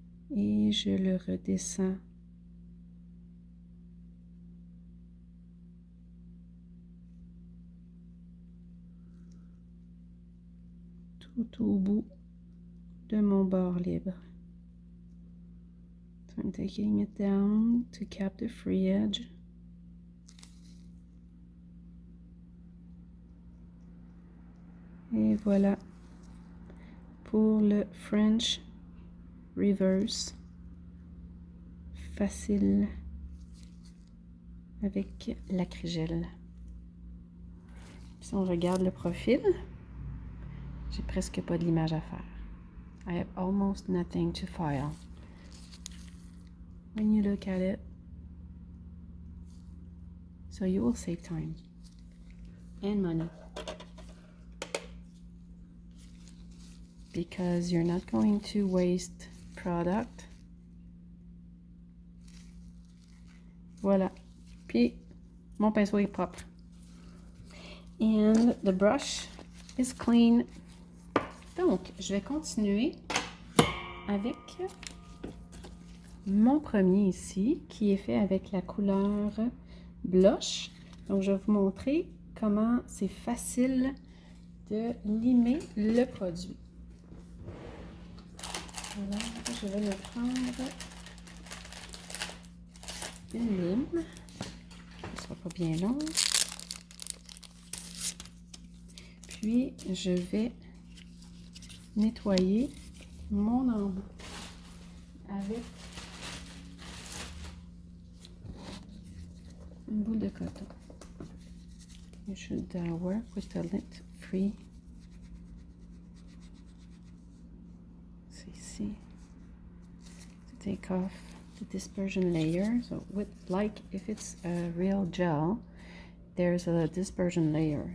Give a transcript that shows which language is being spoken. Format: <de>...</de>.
<fr>Et je le redescends. Tout au bout de mon bord libre.</fr> <en>So I'm taking it down to cap the free edge.</en> <fr>Et voilà pour le French reverse facile avec l'Acrygel. Si on regarde le profil, j'ai presque pas de l'image à faire.</fr> <en>I have almost nothing to file. When you look at it, so you will save time and money. Because you're not going to waste product.</en> <fr>Voilà. Puis, mon pinceau est propre.</fr> <en>And the brush is clean.</en> <fr>Donc, je vais continuer avec mon premier ici, qui est fait avec la couleur blush. Donc, je vais vous montrer comment c'est facile de limer le produit. Alors, je vais me prendre une lime. Ce ne sera pas bien long. Puis, je vais nettoyer mon embout avec une boule de coton.</fr> <en>You should work with the lint free.</en> <fr>C'est ici.</fr> <en>To take off the dispersion layer. So with, like if it's a real gel, there's a dispersion layer.</en>